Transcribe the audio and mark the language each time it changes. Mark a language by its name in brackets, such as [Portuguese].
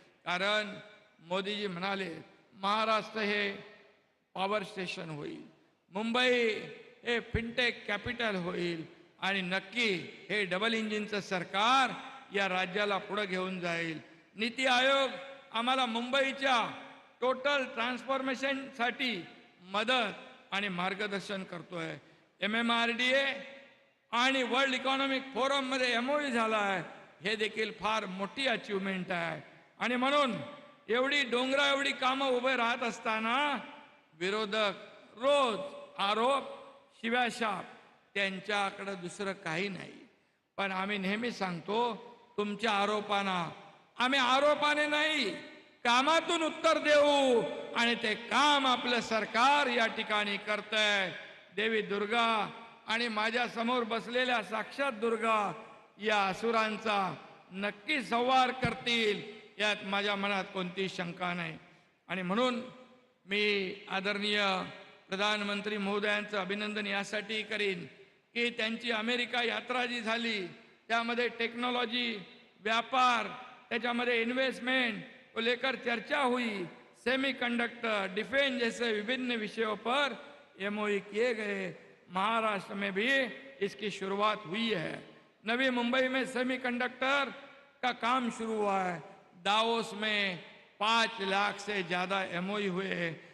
[Marathi] कारण मोदीजी म्हणाले महाराष्ट्र हे पॉवर स्टेशन होईल, मुंबई हे फिनटेक कॅपिटल होईल आणि नक्की हे डबल इंजिनचं सरकार या राज्याला पुढे घेऊन जाईल. नीती आयोग आम्हाला मुंबईच्या टोटल ट्रान्सफॉर्मेशनसाठी मदत आणि मार्गदर्शन करतोय. MMRDA आणि वर्ल्ड इकॉनॉमिक फोरममध्ये MOU झाला आहे. हे देखील फार मोठी अचीवमेंट आहे. आणि म्हणून एवढी डोंगरा एवढी कामं उभे राहत असताना विरोधक रोज आरोप शिव्याशाप, त्यांच्याकडे दुसरं काही नाही. पण आम्ही नेहमी सांगतो तुमच्या आरोपांना आम्ही आरोपाने नाही कामातून उत्तर देऊ आणि ते काम आपलं सरकार या ठिकाणी करतंय. देवी दुर्गा आणि माझ्या समोर बसलेल्या साक्षात दुर्गा या असुरांचा नक्की संहार करतील यात माझ्या मनात कोणती शंका नाही. आणि म्हणून मी आदरणीय प्रधानमंत्री महोदयांचं अभिनंदन यासाठी करीन की त्यांची अमेरिका यात्रा जी झाली त्यामध्ये टेक्नॉलॉजी, व्यापार, त्याच्यामध्ये [Hindi] इन्वेस्टमेंट को लेकर चर्चा हुई. सेमीकंडक्टर, डिफेंस जैसे विभिन्न विषयों पर MOU किए गए. महाराष्ट्र में भी इसकी शुरुआत हुई है. नवी मुंबई में सेमीकंडक्टर का काम शुरू हुआ है. दावोस में 5 लाख से ज़्यादा MOU हुए हैं.